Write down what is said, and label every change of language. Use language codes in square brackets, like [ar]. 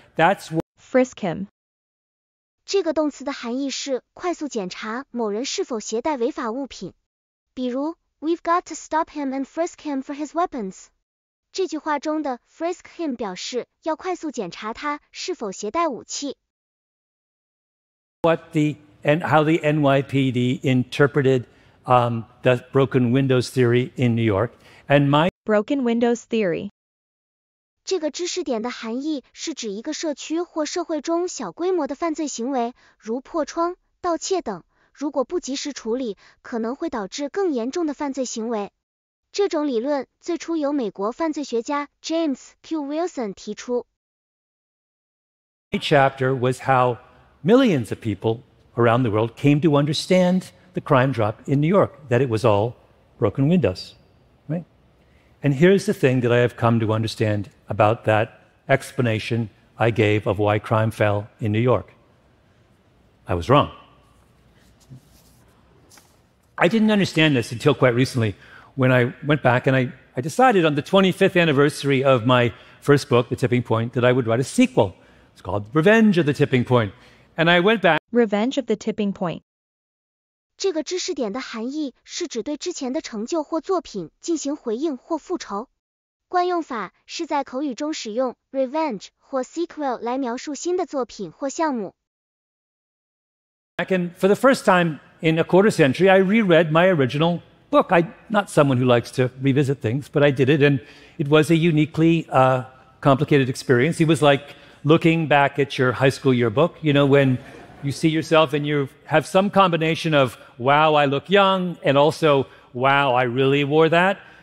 [en] That's what Frisk him. [zh] 这个动词的含义是快速检查某人是否携带违法物品。比如 [en] We've got to stop him and frisk him for his weapons. [zh] 这句话中的 [en] frisk him [zh] 表示要快速检查他是否携带武器。 [en] and how the NYPD interpreted the broken windows theory in New York. And my Broken windows theory. [zh] 这个知识点的含义是指一个社区或社会中小规模的犯罪行为，如破窗、盗窃等，如果不及时处理，可能会导致更严重的犯罪行为。这种理论最初由美国犯罪学家 James Q. Wilson 提出。 [en] chapter was how millions of people around the world came to understand the crime drop in New York, that it was all broken windows, right? And here's the thing that I have come to understand about that explanation I gave of why crime fell in New York. I was wrong. I didn't understand this until quite recently when I went back and I decided on the 25th anniversary of my first book, The Tipping Point, that I would write a sequel. It's called Revenge of the Tipping Point. And I went back. Revenge of the Tipping Point. [zh] 这个知识点的含义是指对之前的成就或作品进行回应或复仇。惯用法是在口语中使用 revenge 或 sequel 来描述新的作品或项目。 [en] And for the first time in a quarter century, I reread my original book. I'm not someone who likes to revisit things, but I did it, and it was a uniquely complicated experience. It was like looking back at your high school yearbook, you know, when you see yourself and you have some combination of, wow, I look young, and also, wow, I really wore that.